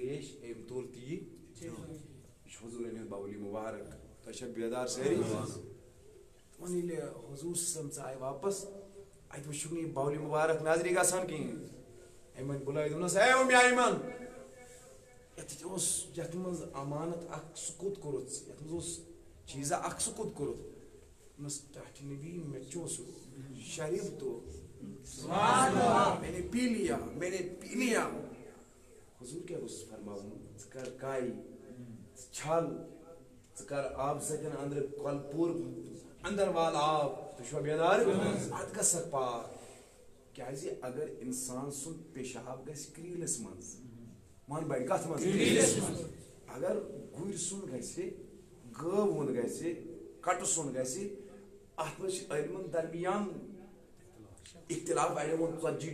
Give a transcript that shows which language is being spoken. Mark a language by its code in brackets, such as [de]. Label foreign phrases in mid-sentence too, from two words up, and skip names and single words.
[ks] تریش أمۍ تُل تیٖر یہِ چھُ حضوٗرن ہُنٛد باولی مبارک تۄہہِ چھا بیدار سٲری دپان ییٚلہِ حضوٗر صٲب ژاے واپس اتہِ وٕچھُکھ نہٕ یہِ باولی مبارک نظرِ گژھان کِہیٖنۍ أمۍ وۄنۍ بُلٲوِتھ دوٚپنس اے ام ایمن یتھ اوس یتھ منٛز امانت اکھ سُہ کوٚت کوٚرُتھ یتھ منٛز اوس چیٖزا اکھ سُہ کوٚت کوٚرُتھ دوٚپنس ٹاٹھہِ نبی مےٚ چو سُہ شریف [ur] تو میں نے پی لیا [ks] حضور کیٛاہ اوس فرماوُن ژٕ کر کاے ژٕ چھل ژٕ کر آب سۭتۍ أنٛدرٕ کۄلہٕ پوٗر اندر وال آب تُہۍ چھُوا بیدار اتھ گژھکھ پاک کیٛازِ اگر انسان سُنٛد پیشاب گژھِ کریٖلس منٛز مان بڑِ کتھ منٛز اگر گُرۍ سُنٛد گژھِ گٲو ہُنٛد گژھِ کٹہٕ سُنٛد گژھِ اتھ منٛز چھِ علمن درمیان اختلاف اڑیو ووٚن 40